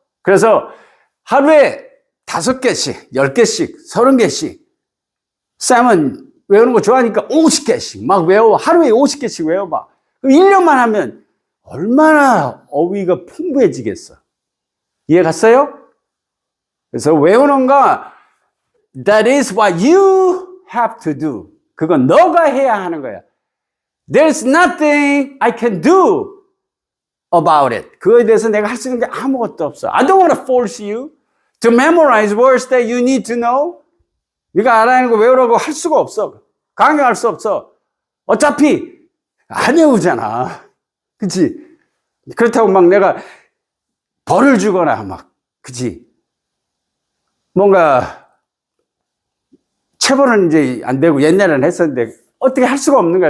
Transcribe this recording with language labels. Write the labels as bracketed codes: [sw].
[ko] 그래서 하루에 5개씩, 10개씩, 30개씩. 쌤은 외우는 거 좋아하니까 50개씩 막 외워. 하루에 50개씩 외워봐. 그럼 1년만 하면 얼마나 어휘가 풍부해지겠어. 이해 갔어요? 그래서 외우는 거, [en] that is what you have to do. [ko] 그건 너가 해야 하는 거야. [en] There's nothing I can do about it. [ko] 그거에 대해서 내가 할 수 있는 게 아무것도 없어. [en] I don't want to force you to memorize words that you need to know. [ko] 네가 알아야 하는 거 외우라고 할 수가 없어. 강요할 수 없어. 어차피 안 외우잖아. 그치? 그렇다고 막 내가 벌을 주거나 막, 그치? 뭔가 체벌은 이제 안 되고 옛날에는 했었는데 어떻게 할 수가 없는 거야.